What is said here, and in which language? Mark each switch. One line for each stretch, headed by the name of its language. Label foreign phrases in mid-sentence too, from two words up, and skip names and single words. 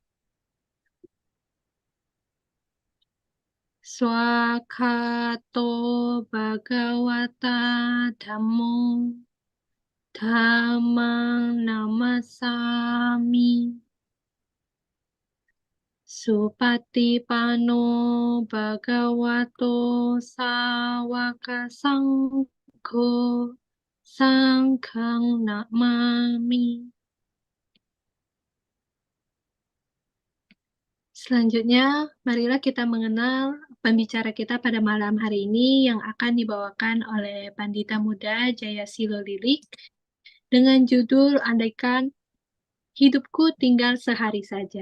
Pali: Swakato bhagawata dhammo Dhammang namasami Supatipano bhagavato sawaka sangho Sanghang namami.
Indonesian: Selanjutnya, marilah kita mengenal pembicara kita pada malam hari ini yang akan dibawakan oleh Pandita Muda Jaya Silo Lilik dengan judul Andaikan Hidupku Tinggal Sehari Saja.